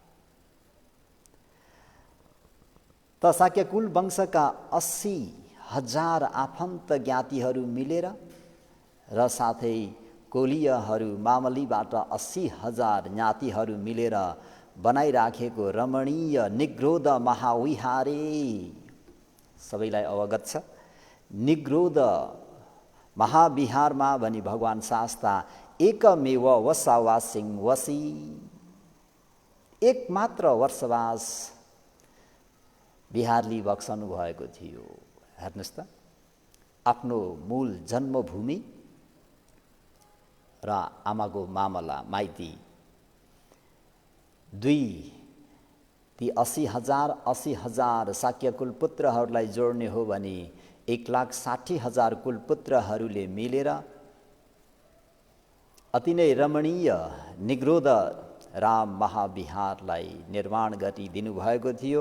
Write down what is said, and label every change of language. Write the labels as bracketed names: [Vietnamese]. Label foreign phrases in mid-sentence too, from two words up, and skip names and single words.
[Nepali] त शाक्यकुल वंशका 80,000 आफन्त ज्ञातिहरू मिलेर र साथै कोलीयहरू मामलीबाट 80,000 ज्ञातिहरू मिलेर बनाइराखेको रमणीय निग्रोध महाविहारे सबैलाई अवगत छ। निग्रोध महाविहारमा भनी भगवान शास्ता [Pali] एकमेव वसावासिङ वसी, [Nepali] एकमात्र वर्षवास विहारली बक्सनु भएको थियो। हेर्नुहोस् त, आफ्नो मूल जन्मभूमि र आमाको मामला माइती दुई, ती 80,000 शाक्यकुल पुत्रहरूलाई जोड्ने हो भने 1,60,000 कुलपुत्रहरूले मिलेर अति नै रमणीय निग्रोध राम महाविहारलाई निर्माण गरिदिनु भएको थियो।